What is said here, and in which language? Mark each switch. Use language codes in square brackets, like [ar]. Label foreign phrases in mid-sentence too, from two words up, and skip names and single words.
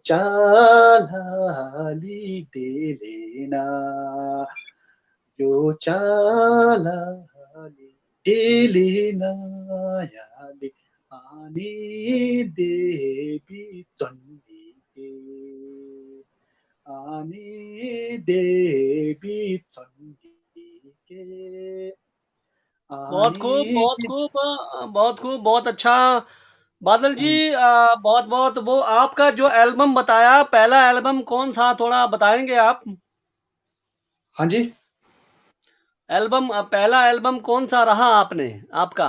[mr] चालाली डेलेना यो चालाली डेलेना याले आनी देवी चण्डीके आनी देवी चण्डीके [hi] बहुत आनी खूब, बहुत खूब, बहुत खूब, बहुत अच्छा। बादल जी, बहुत बहुत वो आपका जो एल्बम बताया, पहला एल्बम कौन सा, थोड़ा बताएंगे आप? हाँ जी। एल्बम पहला एल्बम कौन सा रहा आपने आपका?